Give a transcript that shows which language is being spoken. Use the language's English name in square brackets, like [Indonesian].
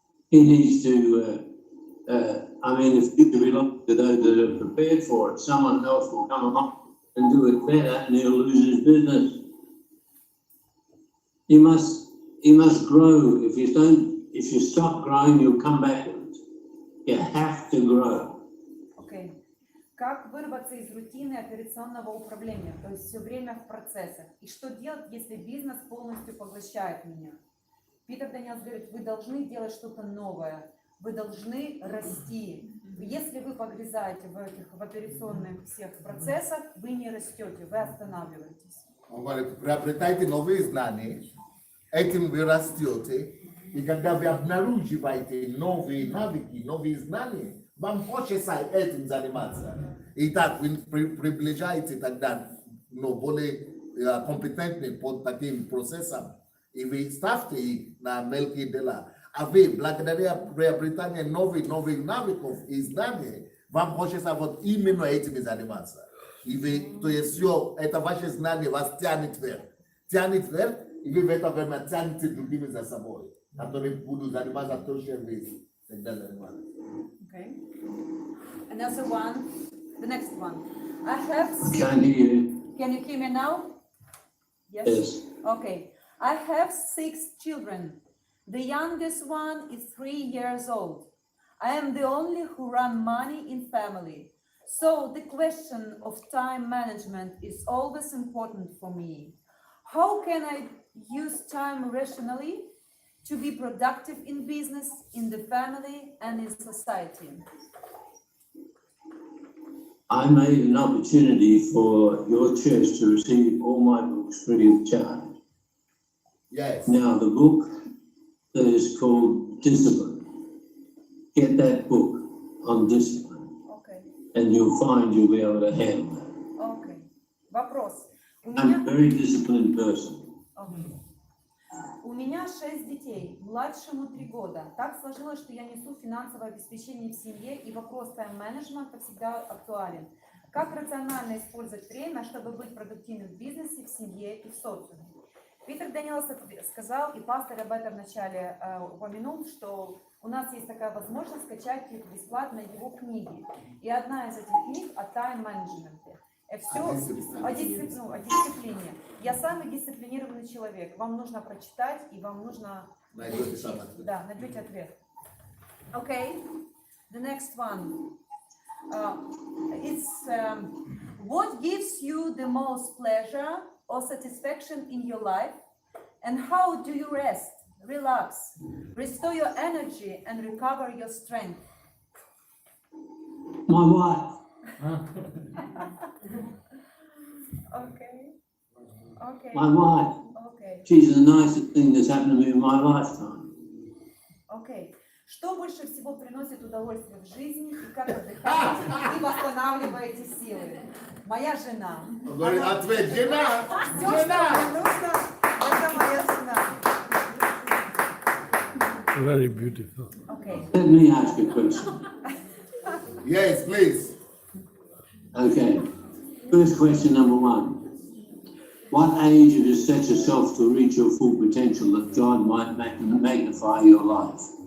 [English] He needs to, if you belong to those that are prepared for it, someone else will come along and do it better and he'll lose his business. You must grow. If you stop growing, you'll come backwards. You have to grow. [Russian] Окей. Как вырваться из рутины операционного управления, то есть все время в процессах? И что делать, если бизнес полностью поглощает меня? Питер Дениелс говорит, вы должны делать что-то новое, вы должны расти. Если вы погрязаете в операционных всех процессах, вы не растете, вы останавливаетесь. Он говорит, приобретайте новые знания, этим вы растете, и когда вы обнаруживаете новые навыки, новые знания, вам хочется этим заниматься. И так вы приближаете тогда более компетентны под таким процессом, и вы ставьте их на мелкие дела. А вы, благодаря приобретанию новых навыков и знаний, вам хочется вот именно этим заниматься. И вы, то есть все, это ваше знание вас тянет вверх, и вы в это время тянете другими за собой, которые будут заниматься то, что вы всегда занимались. [English] Okay. Another one, the next one. I have Can't hear you. Can you hear me now? Yes. Okay. I have 6 children. The youngest one is 3 years old. I am the only who run money in family. So the question of time management is always important for me. How can I use time rationally to be productive in business, in the family, and in society? I made an opportunity for your church to receive all my books free of charge. Yes. Now, the book that is called Discipline, get that book on discipline, Okay. and you'll find you'll be able to handle that. [Russian] Okay. Вопрос. [English] I'm a very disciplined person. [Russian] У меня 6 детей, младшему 3 года. Так сложилось, что я несу финансовое обеспечение в семье, и вопрос тайм-менеджмента всегда актуален. Как рационально использовать время, чтобы быть продуктивным в бизнесе, в семье и в социуме? Питер Дениелс сказал, и пастор об этом вначале упомянул, что у нас есть такая возможность скачать бесплатно его книги. И одна из этих книг о тайм-менеджменте. Все о дисциплине. Я самый дисциплинированный человек. Вам нужно прочитать, и вам нужно найдете ответ. [English] Okay, the next one. It's what gives you the most pleasure or satisfaction in your life, and how do you rest, relax, restore your energy, and recover your strength? My wife. Okay. My wife. Okay. She's the nicest thing that's happened to me in my lifetime. Okay. [Russian] Что больше всего приносит удовольствие в жизни и как отдыхаете и восстанавливаете силы? Моя жена. Ответ, жена! Все, что мне нужно, это моя жена. [English] Very beautiful. Okay. Let me ask you a question. Yes, please. Okay. First question, number 1. What age have you set yourself to reach your full potential that God might magnify your life?